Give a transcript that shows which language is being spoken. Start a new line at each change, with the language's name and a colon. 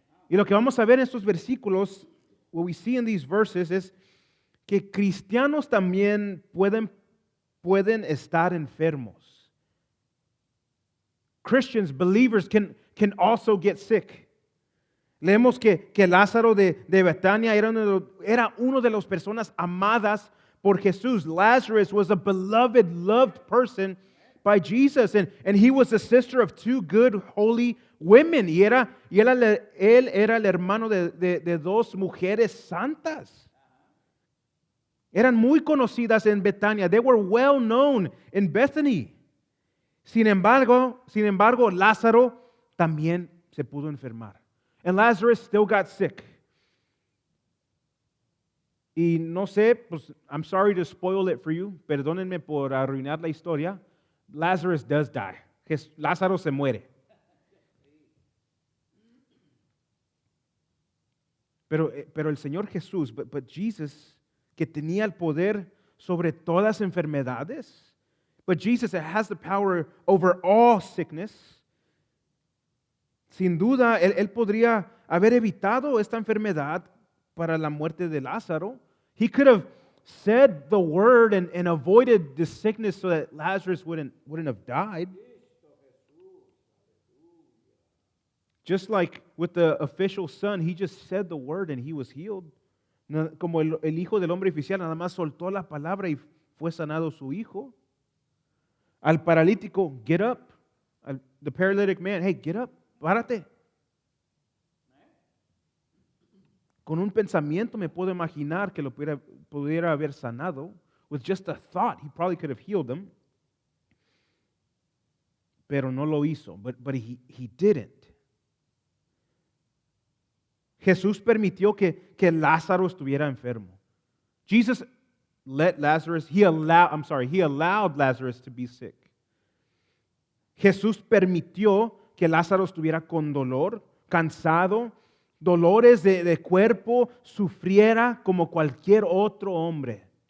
Spanish: Y lo que vamos a ver en estos versículos,
English: what we see in these verses,
Spanish: es que cristianos también pueden estar enfermos.
English: Christians, believers, can also get sick.
Spanish: Leemos que Lázaro de Betania era uno de las personas amadas por Jesús.
English: Lazarus was a beloved, loved person by Jesus, and he was the sister of two good, holy women.
Spanish: Y él era el hermano de dos mujeres santas. Eran muy conocidas en Betania.
English: They were well known in Bethany.
Spanish: Sin embargo, Lázaro también se pudo enfermar.
English: And Lazarus still got sick.
Spanish: Y no sé, pues,
English: I'm sorry to spoil it for you.
Spanish: Perdónenme por arruinar la historia.
English: Lazarus does die.
Spanish: Lázaro se muere. Pero el Señor Jesús,
English: but Jesus,
Spanish: que tenía el poder sobre todas las enfermedades,
English: but Jesus that has the power over all sickness,
Spanish: sin duda, él podría haber evitado esta enfermedad para la muerte de Lázaro.
English: He could have said the word and avoided the sickness so that Lazarus wouldn't have died. Just like with the official son, he just said the word and he was healed.
Spanish: Como el hijo del hombre oficial nada más soltó la palabra y fue sanado su hijo. Al paralítico,
English: get up. The paralytic man, hey, get up,
Spanish: párate. Con un pensamiento me puedo imaginar que lo pudiera haber sanado.
English: With just a thought, he probably could have healed them.
Spanish: Pero no lo hizo.
English: But he didn't.
Spanish: Jesús permitió que Lázaro estuviera enfermo.
English: Jesus he allowed Lazarus to be sick.
Spanish: Jesús permitió que Lázaro estuviera con dolor, cansado, dolores de cuerpo, sufriera como cualquier otro hombre.